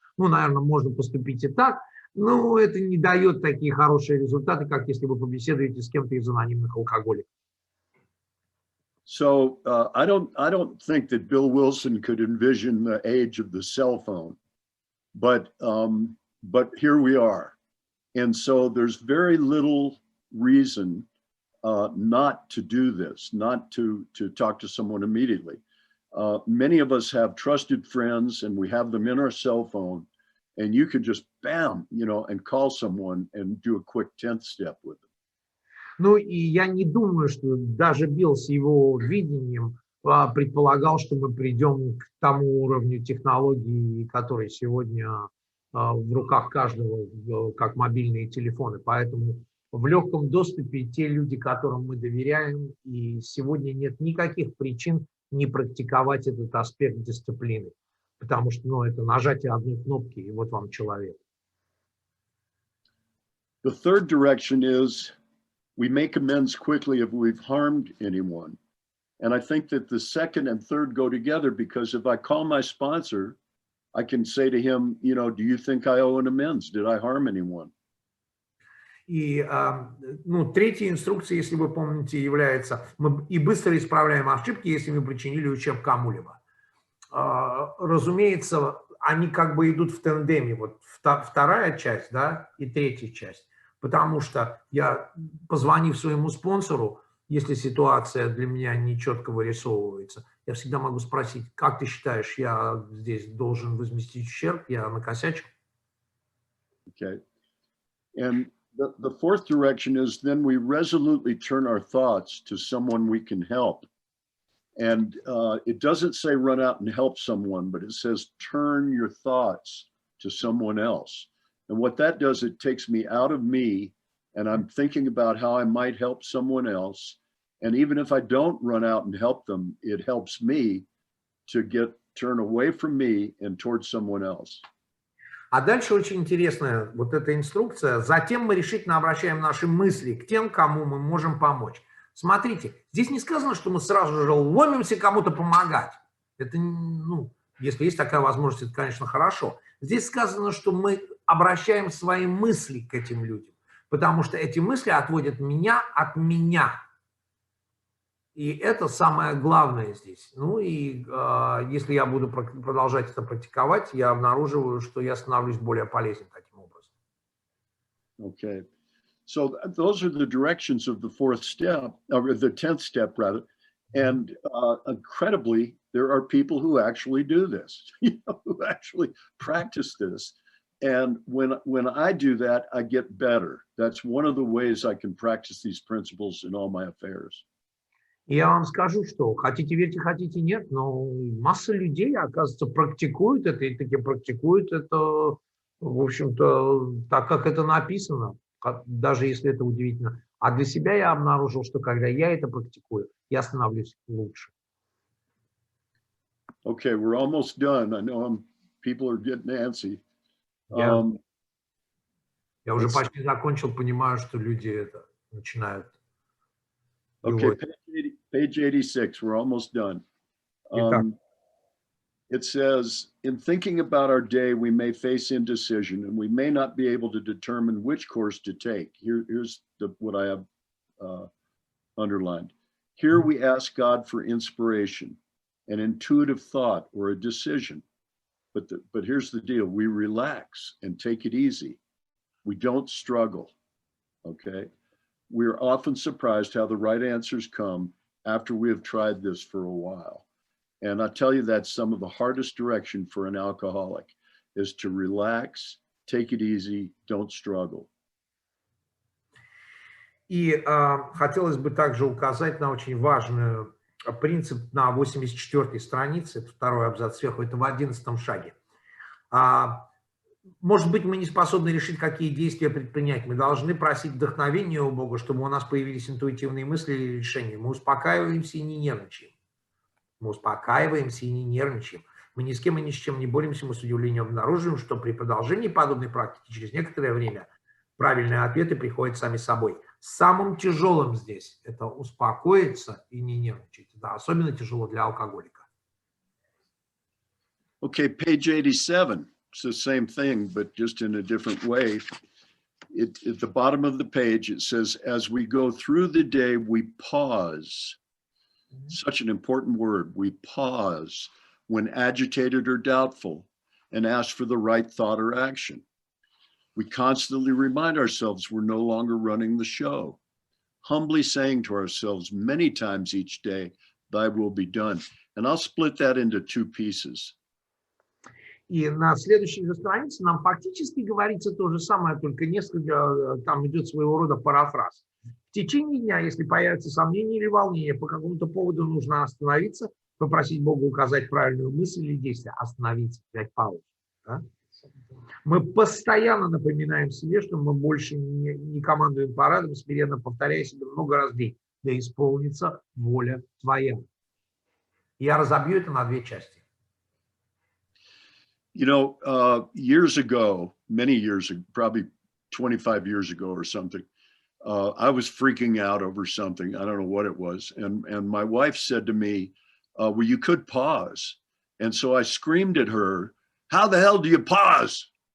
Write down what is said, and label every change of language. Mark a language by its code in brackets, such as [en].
[ru] Ну, наверное, можно поступить и так, но это не дает такие хорошие результаты, как если вы побеседуете с кем-то из анонимных алкоголиков. [en] So I don't think that Bill Wilson could envision the age of the cell phone, but here we are. And so there's very little reason not to do this, not to talk to someone immediately. Many of us have trusted friends and we have them in our cell phone, and you can just bam, you know, and call someone and do a quick 10th step with them. [ru] Ну и я не думаю, что даже Билл с его видением предполагал, что мы придем к тому уровню технологий, который сегодня в руках каждого, как мобильные телефоны. Поэтому в легком доступе те люди, которым мы доверяем, и сегодня нет никаких причин не практиковать этот аспект дисциплины. Потому что, ну, это нажатие одной кнопки, и вот вам человек. [en] The third direction is we make amends quickly if we've harmed anyone. And I think that the second and third go together, because if I call my sponsor, I can say to him, you know, do you think I owe an amends? Did I harm anyone? [ru] И ну, третья инструкция, если вы помните, является мы и быстро исправляем ошибки, если мы причинили ущерб кому-либо. Разумеется, они как бы идут в тандеме, вот вторая часть, да, и третья часть. Потому что я, позвонив своему спонсору, если ситуация для меня нечетко вырисовывается, я всегда могу спросить, как ты считаешь, я здесь должен возместить ущерб, я накосячил? [en] Okay. And the fourth direction is then we resolutely turn our thoughts to someone we can help. And it doesn't say run out and help someone, but it says turn your thoughts to someone else. And what that does, it takes me out of me, and I'm thinking about how I might help someone else. And even if I don't run out and help them, it helps me to turn away from me and towards someone else. [ru] А дальше очень интересная вот эта инструкция. Затем мы решительно обращаем наши мысли к тем, кому мы можем помочь. Смотрите, здесь не сказано, что мы сразу же ломимся кому-то помогать. Это, ну, если есть такая возможность, это, конечно, хорошо. Здесь сказано, что мы обращаем свои мысли к этим людям, потому что эти мысли отводят меня от меня. И это самое главное здесь. Ну и если я буду продолжать это практиковать, я обнаруживаю, что я становлюсь более полезным таким образом. [en] Okay. So those are the directions of the fourth step, or the 10th step rather. And incredibly, there are people who actually do this, you know, who actually practice this. And when I do that, I get better. That's one of the ways I can practice these principles in all my affairs. [ru] И я вам скажу, что хотите верьте, хотите нет, но масса людей, оказывается, практикуют это, и таки практикуют это, в общем-то, так, как это написано, даже если это удивительно. А для себя я обнаружил, что когда я это практикую, я становлюсь лучше. [en] Okay, we're almost done. I know people are getting antsy. [ru] Я уже почти закончил, понимаю, что люди это начинают. [en] Okay, page 86, we're almost done. It says, in thinking about our day, we may face indecision and we may not be able to determine which course to take. Here's what I have underlined. Here we ask God for inspiration, an intuitive thought or a decision. But here's the deal, we relax and take it easy. We don't struggle, okay? We're often surprised how the right answers come after we have tried this for a while. And I tell you, that's some of the hardest direction for an alcoholic, is to relax, take it easy, don't struggle. [ru] И хотелось бы также указать на очень важный принцип на 84-й странице, это второй абзац сверху, это в 11-м шаге. Может быть, мы не способны решить, какие действия предпринять. Мы должны просить вдохновения у Бога, чтобы у нас появились интуитивные мысли или решения. Мы успокаиваемся и не нервничаем. Мы успокаиваемся и не нервничаем. Мы ни с кем и ни с чем не боремся. Мы с удивлением обнаруживаем, что при продолжении подобной практики через некоторое время правильные ответы приходят сами собой. Самым тяжелым здесь это успокоиться и не нервничать. Это особенно тяжело для алкоголика. [en] Okay, page 87. It's the same thing, but just in a different way. At the bottom of the page, it says, as we go through the day, we pause. Such an important word. We pause when agitated or doubtful and ask for the right thought or action. We constantly remind ourselves we're no longer running the show, humbly saying to ourselves many times each day, thy will be done. And I'll split that into two pieces. [ru] И на следующей же странице нам фактически говорится то же самое, только несколько, там идет своего рода парафраз. В течение дня, если появятся сомнения или волнения, по какому-то поводу нужно остановиться, попросить Бога указать правильную мысль или действие, остановиться, взять паузу. Да? Мы постоянно напоминаем себе, что мы больше не командуем парадом, смиренно повторяя себе много раз в день. Да исполнится воля твоя. Я разобью это на две части. [en] You know, years ago, many years ago, probably 25 years ago or something, I was freaking out over something. I don't know what it was. And my wife said to me, well, you could pause. And so I screamed at her, how the hell do you pause?